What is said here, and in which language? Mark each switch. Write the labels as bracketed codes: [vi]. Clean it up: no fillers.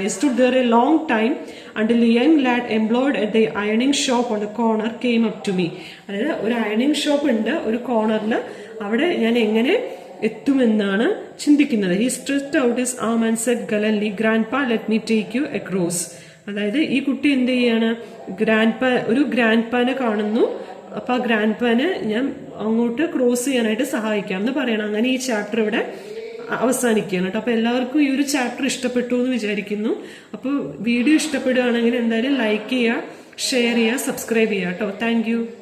[en] I stood there A long time until a young lad employed at the ironing shop on the corner came up to me. [ml] അതായത് ഒരു അയണിങ് shop ഉണ്ട് ഒരു കോർണറിൽ, അവിടെ ഞാൻ എങ്ങനെ എത്തുമെന്നാണ് ചിന്തിക്കുന്നത്. [en] He stretched out his arm and said gallantly, "Grandpa, let me take you across." [ml] അതായത് ഈ കുട്ടി എന്ത് ചെയ്യാണ്, ഒരു ഗ്രാൻഡ്പാനെ കാണുന്നു. അപ്പൊ ആ ഗ്രാൻഡ്പാനെ ഞാൻ അങ്ങോട്ട് ക്രോസ് ചെയ്യാനായിട്ട് സഹായിക്കാം എന്ന് പറയണം. അങ്ങനെ ഈ ചാപ്റ്റർ ഇവിടെ അവസാനിക്കുകയാണ് കേട്ടോ. അപ്പൊ എല്ലാവർക്കും ഈ ഒരു ചാപ്റ്റർ ഇഷ്ടപ്പെട്ടു എന്ന് വിചാരിക്കുന്നു. അപ്പോൾ വീഡിയോ ഇഷ്ടപ്പെടുകയാണെങ്കിൽ എന്തായാലും ലൈക്ക് ചെയ്യുക, ഷെയർ ചെയ്യുക, സബ്സ്ക്രൈബ് ചെയ്യുക കേട്ടോ. [en] Thank you.